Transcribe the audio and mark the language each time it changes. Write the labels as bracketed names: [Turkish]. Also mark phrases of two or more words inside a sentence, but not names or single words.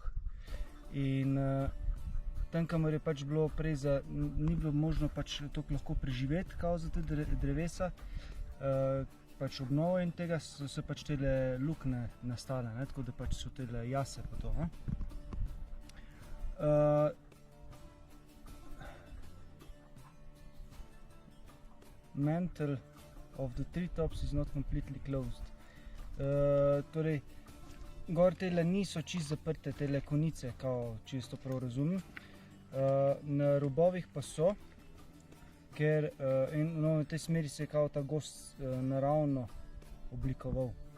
[Slovenian] In tam, kamor je pač bilo prej ni bilo možno pač toliko lahko preživeti kao za te drevesa, pač obnovo in tega so se pač tele lukne nastale, ne? Tako da pač so tele jase pa to. Ne? [English] Mantle of the treetops is not completely closed. [Slovenian] Torej, gor tele niso čisto zaprte, tele konice, kao čisto prav razumem. Na robovih pa so, ker v tej smeri se je kao ta gozd naravno oblikoval.